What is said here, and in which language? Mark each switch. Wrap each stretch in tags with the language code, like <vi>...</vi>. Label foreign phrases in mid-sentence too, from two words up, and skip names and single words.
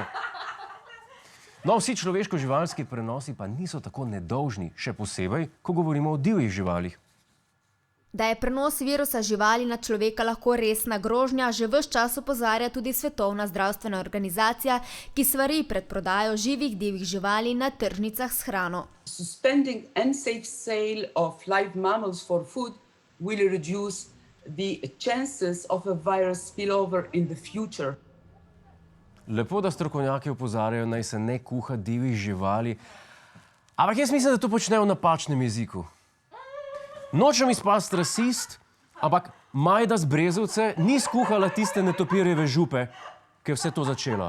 <sl>No, vsi človeško-živalski prenosi pa niso tako nedolžni, še posebej, ko govorimo o divjih živalih. Da je prenos virusa živali na človeka lahko resna grožnja, že ves čas opozarja tudi Svetovna zdravstvena organizacija, ki svari pred prodajo živih divjih živali na tržnicah s hrano.</sl> <en>Suspending unsafe sale of live mammals for food will reduce the chances of a virus spillover in the future.</en> <sl>Lepo, da strokovnjaki opozarjajo, naj se ne kuha divjih živali, ampak jaz mislim, da to počnejo v napačnem jeziku. Nočem izpasti rasist, ampak Majda z Brezovce ni skuhala tiste netopirjeve župe, ki je vse to začela.</sl>